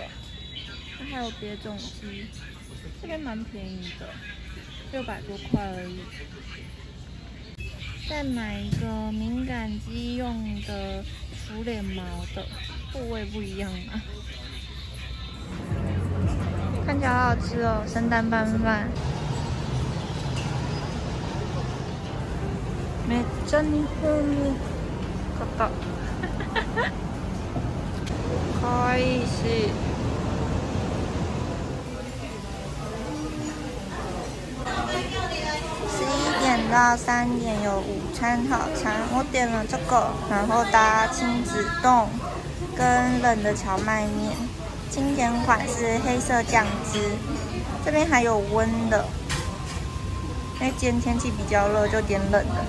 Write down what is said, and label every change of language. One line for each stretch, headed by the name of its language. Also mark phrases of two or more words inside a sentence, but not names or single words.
Chinese: 它还有别种机，这边蛮便宜的，600多块而已。再买一个敏感肌用的除脸毛的，部位不一样嘛。看起来好好吃哦，生蛋拌饭。
Japanese: めっちゃ日本の方。
Chinese: 可愛いし。11 点到3点有午餐套餐，我点了这个，然后搭亲子冻跟冷的荞麦面。经典款是黑色酱汁，这边还有温的，因为今天天气比较热，就点冷的。